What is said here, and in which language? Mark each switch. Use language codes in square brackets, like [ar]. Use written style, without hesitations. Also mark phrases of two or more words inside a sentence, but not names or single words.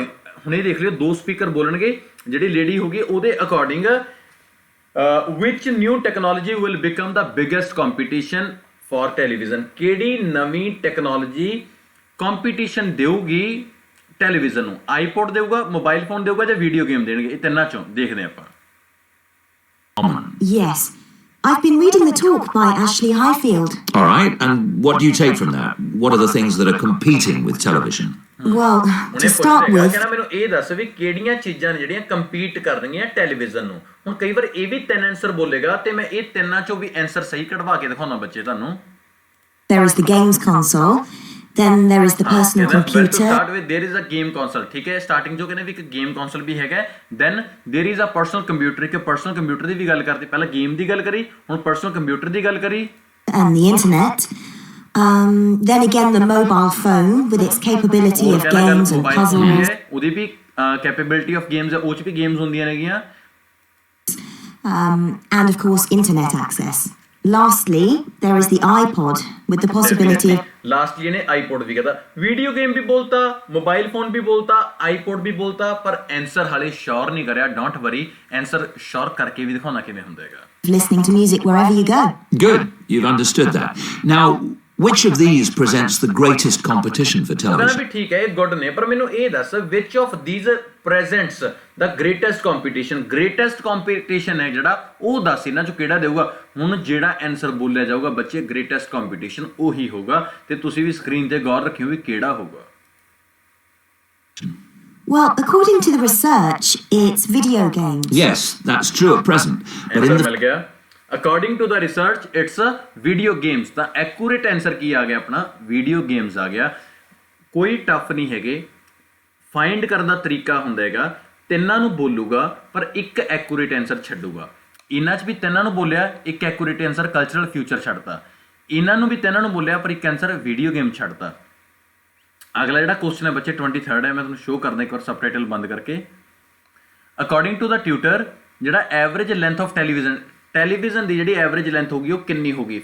[pa] ਹੁਣ ਇਹ ਦੇਖ ਲਿਓ ਦੋ ਸਪੀਕਰ ਬੋਲਣਗੇ, ਜਿਹੜੀ ਲੇਡੀ ਹੋਗੀ ਉਹਦੇ ਅਕੋਰਡਿੰਗ ਵਿਚ [en] new technology will become the biggest competition for television. [pa] ਕਿਹੜੀ ਨਵੀਂ [en] technology competition [pa] ਦੇਊਗੀ ਟੈਲੀਵਿਜ਼ਨ ਨੂੰ? ਆਈਪੋਡ ਦੇਊਗਾ, [en] mobile phone [pa] ਦੇਊਗਾ ਜਾਂ [en] video game [pa] ਦੇਣਗੇ? ਇਹ ਤਿੰਨਾਂ ਚੋਂ ਦੇਖਦੇ ਆਪਾਂ। [en] Yes. I've been reading the talk by Ashley Highfield. All right, and what do you take from that? What are the things that are competing with television? Well, to start with... [pa] ਕਹਿੰਦਾ ਮੈਨੂੰ ਇਹ ਦੱਸ ਵੀ ਕਿਹੜੀਆਂ ਚੀਜ਼ਾਂ ਨੇ ਜਿਹੜੀਆਂ ਕੰਪੀਟ ਕਰ ਰਹੀਆਂ ਟੈਲੀਵਿਜ਼ਨ ਨੂੰ। ਹੁਣ ਕਈ ਵਾਰ ਇਹ ਵੀ ਤਿੰਨ ਆਨਸਰ ਬੋਲੇਗਾ ਤੇ ਮੈਂ ਇਹ ਤਿੰਨਾਂ ਚੋਂ ਵੀ ਆਨਸਰ ਸਹੀ ਕਢਵਾ ਕੇ ਦਿਖਾਉਣਾ ਬੱਚੇ ਤੁਹਾਨੂੰ। [en] There is the games console, then there is the personal computer. Start with there is a game console, [pa] ਠੀਕ ਹੈ। ਸਟਾਰਟਿੰਗ ਜੋ ਕਹਿੰਦੇ ਵੀ ਇੱਕ [en] game console [pa] ਵੀ ਹੈਗਾ, [en] then there is a personal computer, [pa] ਇੱਕ [en] personal computer [pa] ਦੀ ਵੀ ਗੱਲ ਕਰਤੀ। ਪਹਿਲਾਂ ਗੇਮ ਦੀ ਗੱਲ ਕਰੀ, ਹੁਣ [en] personal computer [pa] ਦੀ ਗੱਲ ਕਰੀ। [en] And the internet. Then again the mobile phone with its capability of games and puzzles. [pa] ਉਹਦੀ ਵੀ [en] capability of games [pa] ਹੈ, ਉਹ 'ਚ ਵੀ ਗੇਮਸ ਹੁੰਦੀਆਂ ਨੇਗੀਆਂ। [en] And of course internet access. Lastly, there is the iPod with the possibility of... [pa] Lastly ਇਹਨੇ iPod ਵੀ ਕਹਤਾ, [en] video game [pa] ਵੀ ਬੋਲਤਾ, [en] mobile phone [pa] ਵੀ ਬੋਲਤਾ, iPod ਵੀ ਬੋਲਤਾ, ਪਰ ਆਨਸਰ ਹਾਲੇ ਸ਼ੋਰ ਨਹੀਂ ਕਰਿਆ। [en] don't worry, answer sure [pa] ਕਰਕੇ ਵੀ ਦਿਖਾਉਣਾ ਕਿਵੇਂ ਹੁੰਦਾ ਹੈਗਾ। [en] Listening to music wherever you go. Good, you've understood that. Now, which of these presents the greatest competition for television? [pa] ਕਹਿੰਦਾ ਵੀ ਠੀਕ ਹੈ, ਇਹ ਗੁੱਡ ਨੇ, ਪਰ ਮੈਨੂੰ ਇਹ ਦੱਸ [en] which of these presents the greatest competition? greatest competition [pa] ਹੈ ਜਿਹੜਾ, ਉਹ ਦੱਸ ਇਹਨਾਂ ਚੋਂ ਕਿਹੜਾ ਦੇਊਗਾ। ਹੁਣ ਜਿਹੜਾ ਆਨਸਰ ਬੋਲਿਆ ਜਾਊਗਾ ਬੱਚੇ [en] greatest competition [pa] ਉਹੀ ਹੋਊਗਾ, ਤੇ ਤੁਸੀਂ ਵੀ ਸਕਰੀਨ ਤੇ ਗੌਰ ਰੱਖਿਓ ਵੀ ਕਿਹੜਾ ਹੋਊਗਾ। [en] Well, according to the research, it's video games. Yes, that's true at present. But in [pa] ਮਿਲ ਗਿਆ। [en] According to the research, it's a video games। [pa] ਤਾਂ [en] accurate answer [pa] ਕੀ ਆ ਗਿਆ ਆਪਣਾ? [en] video games [pa] ਆ ਗਿਆ। ਕੋਈ ਟਫ ਨਹੀਂ ਹੈਗੇ, ਫਾਈਂਡ ਕਰਨ ਦਾ ਤਰੀਕਾ ਹੁੰਦਾ ਹੈਗਾ। ਤਿੰਨਾਂ ਨੂੰ ਬੋਲੂਗਾ ਪਰ ਇੱਕ [en] accurate answer [pa] ਛੱਡੂਗਾ। ਇਹਨਾਂ 'ਚ ਵੀ ਤਿੰਨਾਂ ਨੂੰ ਬੋਲਿਆ, ਇੱਕ [en] accurate answer cultural future [pa] ਛੱਡਤਾ। ਇਹਨਾਂ ਨੂੰ ਵੀ ਤਿੰਨਾਂ ਨੂੰ ਬੋਲਿਆ ਪਰ ਇੱਕ [en] answer video game [pa] ਛੱਡਤਾ। ਅਗਲਾ ਜਿਹੜਾ ਕੁਐਸਚਨ ਹੈ ਬੱਚੇ 23rd ਹੈ, ਮੈਂ ਤੁਹਾਨੂੰ ਸ਼ੋਅ ਕਰਦਾ ਇੱਕ ਵਾਰ ਸਬਟਾਈਟਲ ਬੰਦ ਕਰਕੇ। [en] according to the tutor, [pa] ਜਿਹੜਾ [en] average length of television [pa] ਦੀ ਜਿਹੜੀ [en] average length [pa] ਹੋਗੀ ਉਹ ਕਿੰਨੀ ਹੋਗੀ?